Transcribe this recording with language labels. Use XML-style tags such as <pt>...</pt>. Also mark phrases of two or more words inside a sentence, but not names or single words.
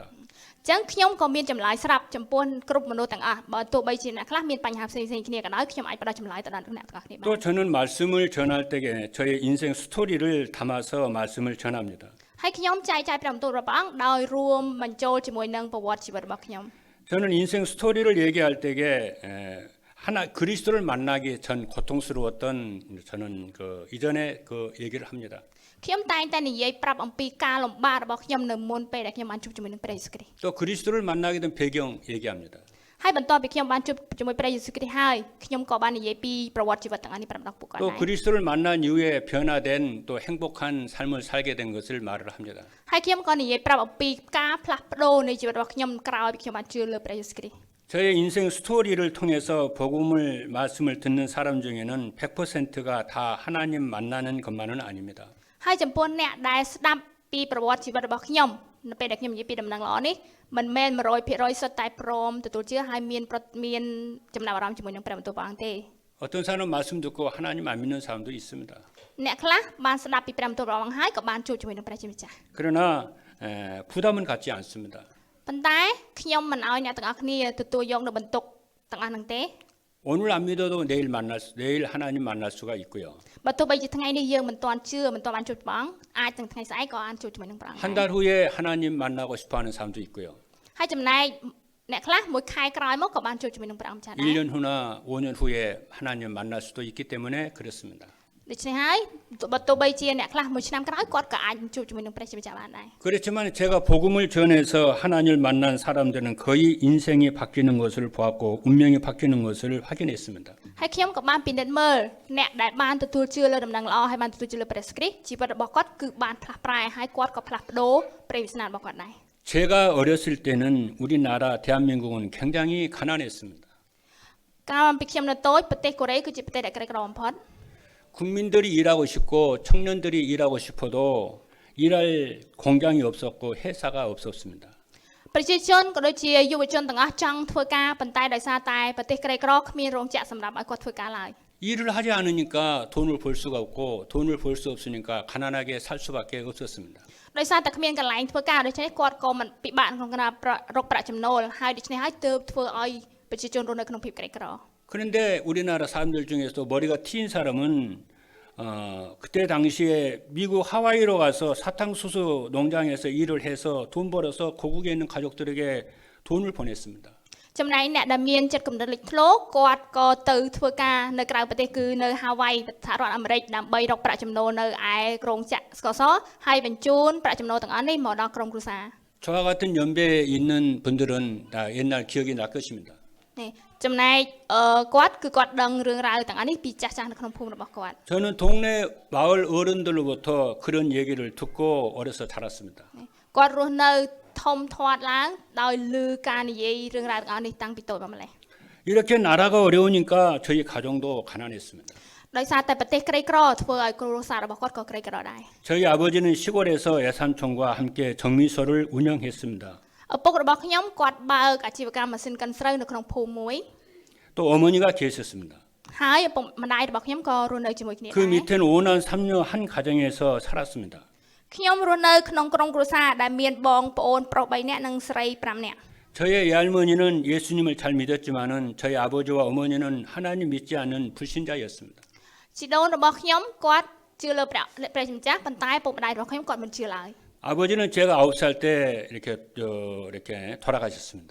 <km>អញ្ចឹងខ្ញុំក៏មានចម្លើយស្រាប់ចំពោះគ្រប់មនុស្សទាំងអស់បើទោះបីជាអ្នកខ្លះមានបញ្ហាផ្សេងៗគ្នាក៏ដោយខ្ញុំអាចផ្ដល់ចម្លើយទៅដល់អ្នកទាំងអស់គ្នាបាន</km> <ko>또 저는 말씀을 전할 때에 저의 인생 스토리를 담아서 말씀을 전합니다.</ko> <km>ហើយខ្ញុំចែកចាយព្រះបន្ទូលរបស់ព្រះអង្គដោយរួមបញ្ចូលជាមួយនឹងប្រវត្តិជីវិតរបស់ខ្ញុំ</km> <ko>저는 인생 스토리를 얘기할 때에 하나 그리스도를 만나기 전 고통스러웠던 저는 그 이전에 그 얘기를 합니다.</ko> <km>ខ្ញុំតែងតែនិយាយប្រាប់អំពីការលំបាករបស់ខ្ញុំនៅមុនពេលដែលខ្ញុំបានជួបជាមួយនឹងព្រះយេស៊ូវគ្រីស្ទ</km> <ko>또 그리스도를 만나게 된 배경 얘기합니다.</ko> <km>ហើយបន្ទាប់ពីខ្ញុំបានជួបជាមួយព្រះយេស៊ូវគ្រីស្ទហើយខ្ញុំក៏បាននិយាយពីប្រវត្តិជីវិតទាំងអស់នេះប្រាប់ដល់ពួកគាត់</km> <ko>또</ko> <km>ដែរ</km> <ko>그리스도를 만난 이후에 변화된 또 행복한 삶을 살게 된 것을 말을 합니다.</ko> <km>ហើយខ្ញុំក៏និយាយប្រាប់អំពីការផ្លាស់ប្ដូរនៃជីវិតរបស់ខ្ញុំក្រោយពីខ្ញុំបានជឿលើព្រះយេស៊ូវគ្រីស្ទ</km> <ko>저의 인생 스토리를 통해서 복음을 말씀을 듣는 사람 중에는 100%가 다 하나님 만나는 것만은 아닙니다.</ko> <km>ហើយចំពោះអ្នកដែលស្ដាប់ពីប្រវត្តិជីវិតរបស់ខ្ញុំនៅពេលដែលខ្ញុំនិយាយពីដំណឹងល្អនេះមិនមែន 100% សុទ្ធតែព្រមទទួលជឿហើយមានចំណាប់អារម្មណ៍ជាមួយនឹងព្រះបន្ទូលព្រះអង្គទេ</km> <ko>어떤 사람은 말씀 듣고 하나님 안 믿는 사람도 있습니다.</ko> <km>អ្នកខ្លះបានស្ដាប់ពីព្រះបន្ទូលព្រះអង្គហើយក៏បានជួបជាមួយនឹងព្រះជាម្ចាស់</km> <ko>그러나 부담은 갖지 않습니다.</ko> <km>ប៉ុន្តែខ្ញុំមិនឲ្យអ្នកទាំងអស់គ្នាទទួលយកនៅបន្ទុកទាំងអស់ហ្នឹងទេ</km> <ko>오늘 안 믿어도 내일 하나님 만날 수가 있고요.</ko> <km>បើទោះបីជាថ្ងៃនេះយើងមិនទាន់ជឿមិនទាន់បានជួបព្រះអង្គអាចទាំងថ្ងៃស្អែកក៏បានជួបជាមួយនឹងព្រះអង្គ</km> <ko>한 달 후에 하나님 만나고 싶어하는 사람도 있고요.</ko> <km>ហើយចំណែកអ្នកខ្លះមួយខែក្រោយមកក៏បានជួបជាមួយនឹងព្រះអង្គម្ចាស់ដែរ</km> <ko>1년 후나 5년 후에 하나님 만날 수도 있기 때문에 그렇습니다.</ko> <km>ដូច្នេះហើយបើទោះបីជាអ្នកខ្លះមួយឆ្នាំក្រោយគាត់ក៏អាចជួបជាមួយនឹងព្រះជាម្ចាស់បានដែរ</km> <ko>그렇지만 제가 복음을 전해서 하나님을 만난 사람들은 거의 인생이 바뀌는 것을 보았고 운명이 바뀌는 것을 확인했습니다.</ko> <km>ហើយខ្ញុំក៏បានពិនិត្យមើលអ្នកដែលបានទទួលជឿលើដំណឹងល្អហើយបានទទួលជឿលើព្រះគ្រីស្ទជីវិតរបស់គាត់គឺបានផ្លាស់ប្រែហើយគាត់ក៏ផ្លាស់ប្ដូរព្រះវាសនារបស់គាត់ដែរ</km> <ko>제가 어렸을 때는 우리나라 대한민국은 굉장히 가난했습니다.</ko> <km>កាលពីខ្ញុំនៅតូចប្រទេសកូរ៉េគឺជាប្រទេសដែលក្រីក្របំផុត</km> <ko>국민들이 일하고 싶고 청년들이 일하고 싶어도 일할 공장이 없었고 회사가 없었습니다.</ko> <km>ប្រជាជនក៏ដូចជាយុវជនទាំងអស់ចង់ធ្វើការប៉ុន្តែដោយសារតែប្រទេសក្រីក្រគ្មានរោងចក្រសម្រាប់ឲ្យគាត់ធ្វើការឡើយ</km> <ko>일을 하지 않으니까 돈을 벌 수가 없고 돈을 벌 수 없으니까 가난하게 살 수밖에 없었습니다.</ko> <km>ដោយសារតែគ្មានកន្លែងធ្វើការដូច្នេះគាត់ក៏មិនពិបាកក្នុងការរកប្រាក់ចំណូលហើយដូច្នេះហើយទើបធ្វើឲ្យប្រជាជនរស់នៅក្នុងភាពក្រីក្រ</km> <ko>그런데 우리나라 사람들 중에서도 머리가 트인 사람은 그때 당시에 미국 하와이로 가서 사탕수수 농장에서 일을 해서 돈 벌어서 고국에 있는 가족들에게 돈을 보냈습니다.</ko> <km>ចំណែកអ្នកដែលមានចិត្តគំនិតលេចធ្លោគាត់ក៏ទៅធ្វើការនៅក្រៅប្រទេសគឺនៅហាវ៉ៃសហរដ្ឋអាមេរិកដើម្បីរកប្រាក់ចំណូលនៅឯក្រុងចាក់ស្ករសហើយបញ្ជូនប្រាក់ចំណូលទាំងអស់នេះមកដល់ក្រុមគ្រួសារ</km> <ko>저와 같은 연배에 있는 분들은 다 옛날 기억이 날 것입니다.</ko> <km>នេះចំណែកគាត់គឺគាត់ដឹងរឿងរ៉ាវទាំងអស់នេះពីចាស់ៗនៅក្នុងភូមិរបស់គាត់</km> <ko>저는 동네 마을 어른들로부터 그런 얘기를 듣고 어려서 자랐습니다.</ko> <km>គាត់រស់នៅធំធាត់ឡើងដោយឮការនិយាយរឿងរ៉ាវទាំងអស់នេះតាំងពីតូចមកម្ល៉េះ</km> <ko>이렇게 나라가 어려우니까 저희 가정도 가난했습니다.</ko> <km>ដោយសារតែប្រទេសក្រីក្រធ្វើឲ្យគ្រួសាររបស់គាត់ក៏ក្រីក្រដែរ</km> <ko>저희 아버지는 시골에서 애산촌과 함께 정미소를 운영했습니다.</ko> <km>ឪពុករបស់ខ្ញុំគាត់បើកអាជីវកម្មម៉ាស៊ីនកិនស្រូវនៅក្នុងភូមិមួយ</km> <ko>또 어머니가 계셨습니다.</ko> <km>ហើយឪពុកម្ដាយរបស់ខ្ញុំក៏រស់នៅជាមួយគ្នា</km> <ko>그</ko> <km>ដែរ</km> <ko>밑에는 5남 3녀 한 가정에서 살았습니다.</ko> <km>ខ្ញុំរស់នៅក្នុងក្រុមគ្រួសារដែលមានបងប្អូនប្រុស3នាក់និងស្រី5នាក់</km> <ko>저의 외할머니는 예수님을 잘 믿었지만은 저희 아버지와 어머니는 하나님 믿지 않는 불신자였습니다.</ko> <km>ជីដូនរបស់ខ្ញុំគាត់ជឿលើព្រះជាម្ចាស់ប៉ុន្តែឪពុកម្ដាយរបស់ខ្ញុំគាត់មិនជឿឡើយ</km> <ko>아버지는 제가 9살 때 이렇게 돌아가셨습니다.</ko>